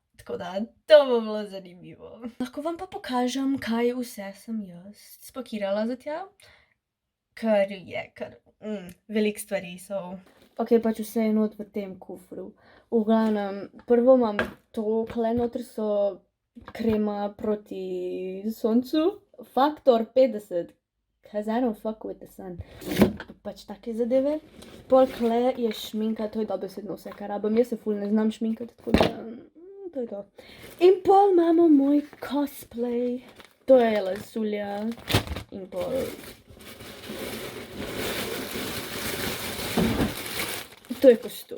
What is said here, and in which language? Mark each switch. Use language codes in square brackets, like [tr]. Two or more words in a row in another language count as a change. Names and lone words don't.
[sl] Tako da, to bo bilo zanimivo. Lahko vam pa pokažem, kaj vse sem jaz spakirala za tja. Ker je, veliko stvari so. Ok, pač vse je not v tem kufru. V glavnem, prvo imam to, kle noter so krema proti soncu. Faktor 50, [en] cause I don't fuck with the sun. [sl] Pač take zadeve. Pol kle je šminka, to je dobesedno vse, kar rabim. Jaz se ful ne znam šminkati, tako da to je to. In pol imamo moj cosplay. To je lasulja. In pol to je kostum.